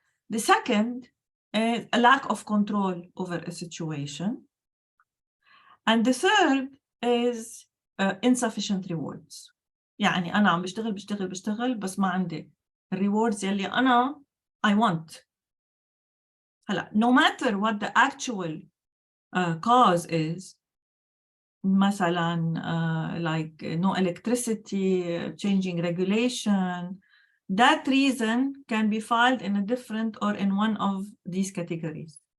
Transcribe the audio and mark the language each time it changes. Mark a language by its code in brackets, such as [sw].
[en] The second is a lack of control over a situation. And the third is insufficient rewards. [ar] يعني أنا عم بشتغل بس ما عندي rewards يلي أنا [en] I want. [ar] هلا [en] no matter what the actual cause is, [ar] مثلا [en] like no electricity, changing regulation, that reason can be filed in a different or in one of these categories.